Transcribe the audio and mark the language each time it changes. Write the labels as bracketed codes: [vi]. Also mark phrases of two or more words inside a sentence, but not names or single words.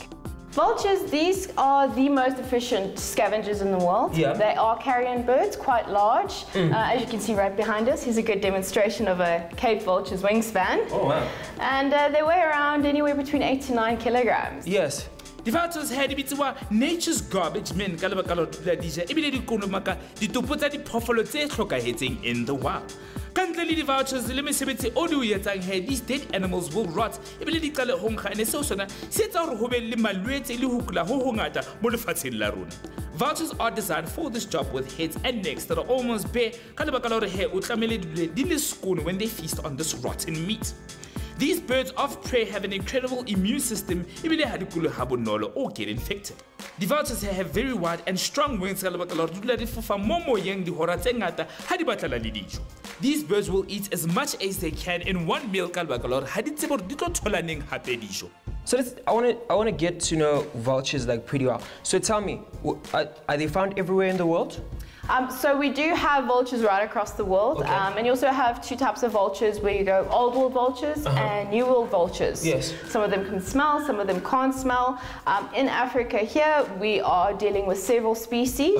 [en] Vultures, these are the most efficient scavengers in the world. Yeah. They are carrion birds, quite large. As you can see right behind us, here's a good demonstration of a Cape vulture's wingspan. Oh, wow. And they weigh around anywhere between 8 to 9 kilograms. Yes. The vultures had nature's garbage men [st] ka lebaka la dula dija ebile di konomaka ditopo tsa diphoofolo tse hlokahetseng [en] in the wild. [st] Kantle le di-vultures le mesebetsi o di o etsang he, [en] these dead animals will rot [st] ebile di qale ho nkga ene seo sona se etsa hore ho be le malwetse le ho kula ho hongata mo lefatsheng la rona. [en] Vultures are designed for this job with heads and necks that are almost bare [st] ka lebaka la hore he o tlamehile di le skoon [en] when they feast on this rotten meat. These birds of prey have an incredible immune system [st] ebile ha di kule ha bonolo [en] or get infected. The vultures have very wide and strong wings [st] ka lebaka la hore di dula di fofa mo moyeng dihora tse ngata ha di batlana le dijo. [en] These birds will eat as much as they can in one meal [st] ka lebaka la hore ha di tsebe hore di tlo thola neng hape dijo. [en] So I want to get to know vultures like pretty well. So tell me, are they found everywhere in the world? So we do have vultures right across the world, Okay. And you also have two types of vultures where you go old world vultures and new world vultures. Yes. Some of them can smell, some of them can't smell. In Africa here, we are dealing with several species,